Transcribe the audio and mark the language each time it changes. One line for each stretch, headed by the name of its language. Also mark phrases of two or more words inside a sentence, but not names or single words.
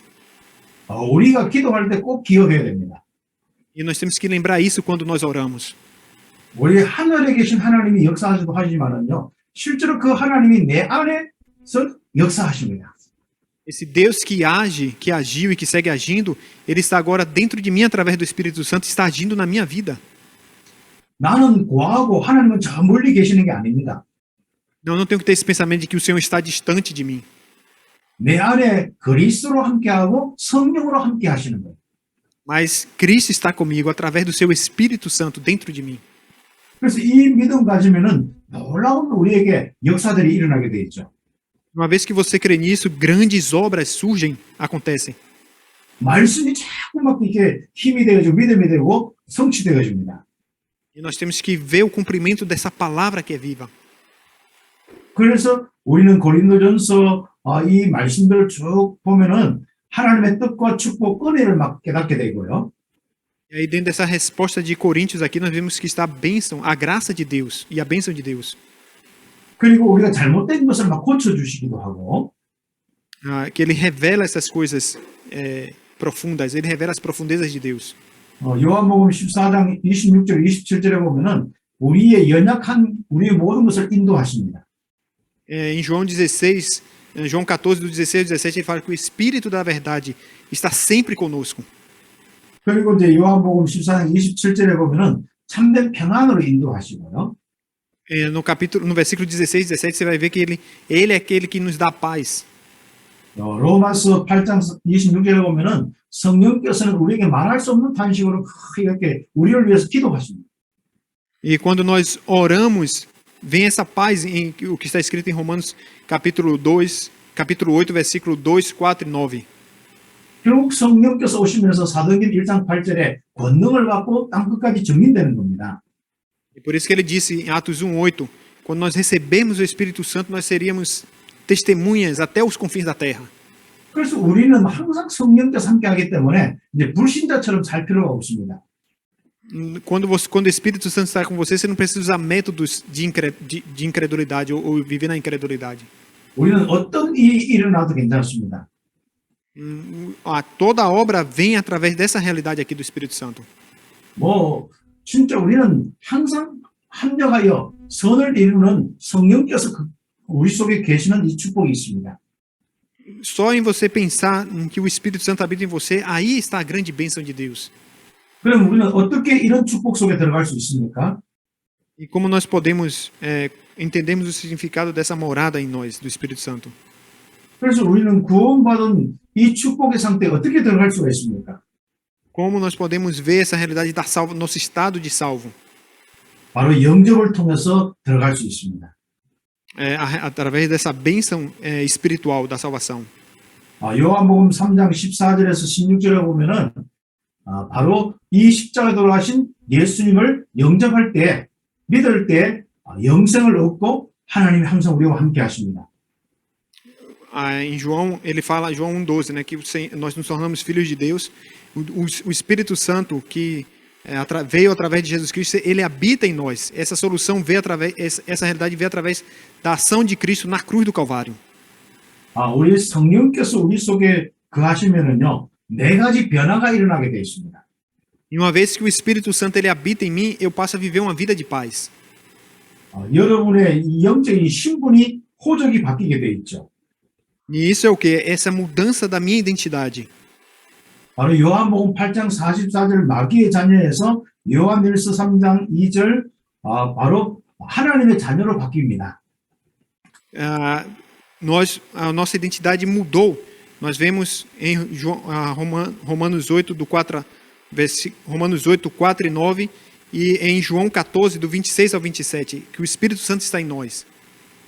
Korean: 우리가 기도할 때 꼭 기억해야 됩니다.
Portuguese: E nós temos que lembrar isso quando nós oramos.
Korean: 우리 하늘에 계신 하나님이 역사하시도 하지만은요, 실제로 그 하나님이 내 안에서 역사하십니다.
Portuguese: Esse Deus que age, que agiu e que segue agindo, ele está agora dentro de mim através do Espírito Santo, está agindo na minha vida.
Korean: 나는 고하고 하나님은 저 멀리 계시는 게 아닙니다.
Portuguese: Não, eu não tenho que ter esse pensamento de que o Senhor está distante de mim.
Korean: 내 안에 그리스도로 함께하고 성령으로 함께 하시는 거예요.
Portuguese: Mas Cristo está comigo através do seu Espírito Santo dentro de mim.
Korean: 그래서 이 믿음 가지면은 놀라운 우리에게 역사들이 일어나게 돼 있죠.
Portuguese: Uma vez que você crê nisso, grandes obras surgem, acontecem.
Korean: 말씀이 자꾸 막 이렇게 힘이 되어지고 믿음이 되고 성취되어집니다.
Portuguese: E nós temos que ver o cumprimento dessa palavra que é viva.
Korean: 그래서 우리는 고린도전서 이 말씀들을 쭉 보면은 하나님의 뜻과 축복, 은혜를 막 깨닫게 되고요.
Portuguese: E aí dentro dessa resposta de Coríntios aqui, nós vemos que está a bênção, a graça de Deus e a bênção de Deus.
Korean: 그리고 우리가 잘못된 것을 막 고쳐주시기도 하고,
Portuguese: Ah, que ele revela essas coisas profundas, ele revela as profundezas de Deus.
Korean: 요한복음 14장 26절, 27절에 보면은 우리의 연약한 우리의 모든 것을 인도하십니다.
Portuguese: Em João 16, João 14, do 16 ao 17, ele fala que o Espírito da verdade está sempre conosco.
Korean: 그리고 이제 요한복음 14장 27절에 보면은 참된 평안으로 인도하시고요.
Portuguese: No versículo 16 e 17, você vai ver que ele é aquele que nos dá paz.
Korean: 로마서 8장 26절에 보면은 성령께서는 우리에게 말할 수 없는 탄식으로 이렇게 우리를 위해서 기도하십니다.
Portuguese: E quando nós oramos, vem essa paz, o que está escrito em Romanos capítulo 8, versículo 2, 4 e 9.
Korean: 결국 성령께서 오시면서 사도행전 1장 8절에 권능을 받고 땅끝까지 증인되는 겁니다.
Portuguese: E por isso que ele disse em Atos 1:8, quando nós recebemos o Espírito Santo, nós seríamos testemunhas até os confins da terra.
Korean: 그래서 우리는 항상 성령께서 함께하기 때문에 이제 불신자처럼 살 필요가 없습니다.
Portuguese: Quando o Espírito Santo está com você, você não precisa usar métodos de incredulidade ou viver na incredulidade.
Korean: 우리는 어떤 일이 일어나도 괜찮습니다.
Portuguese: Toda obra vem através dessa realidade aqui do Espírito Santo.
Korean: 뭐 진짜 우리는 항상 합력하여 선을 이루는 성령께서 우리 속에 계시는 이 축복이 있습니다.
Portuguese: Só em você pensar em que o Espírito Santo habita em você, aí está a grande bênção de Deus.
Korean: 그럼 우리는 어떻게 이런 축복 속에 들어갈 수 있습니까?
Portuguese: E como nós podemos entendermos o significado dessa morada em nós, do Espírito Santo?
Korean: 그래서 우리는 구원받은 이 축복의 상태에 어떻게 들어갈 수가 있습니까?
Portuguese: Como nós podemos ver essa realidade da nosso estado de salvo?
Korean: 바로 영접을 통해서 들어갈 수 있습니다.
Portuguese: Através dessa bênção espiritual da salvação.
Korean: 요한복음 3장 14절에서 16절에 보면은 바로 이 십자가에 돌아가신 예수님을 영접할 때, 믿을 때 영생을 얻고 하나님이 항상 우리와 함께 하십니다.
Portuguese: Em João, ele fala, João 1:12, né, que nós nos tornamos filhos de Deus. O Espírito Santo que veio através de Jesus Cristo, ele habita em nós. Essa solução veio através, essa realidade veio através da ação de Cristo na cruz do Calvário.
Korean: 우리 성령께서 우리 속에 거하시면은요, 네 가지 변화가 일어나게 되어 있습니다.
Portuguese: E uma vez que o Espírito Santo ele habita em mim, eu passo a viver uma vida de paz.
Korean: 여러분의 이 영적인 신분이 호적이 바뀌게 되어 있죠.
Portuguese: E isso é o que? Essa mudança da minha identidade.
Korean: 바로 요한복음 8장 44절 마귀의 자녀에서 요한일서 3장 2절 바로 하나님의 자녀로 바뀝니다.
Portuguese: A nossa identidade mudou. Nós vemos em Romanos 8, Romanos 8, 4 e 9, e em João 14, do 26 ao 27, que o Espírito Santo está em nós.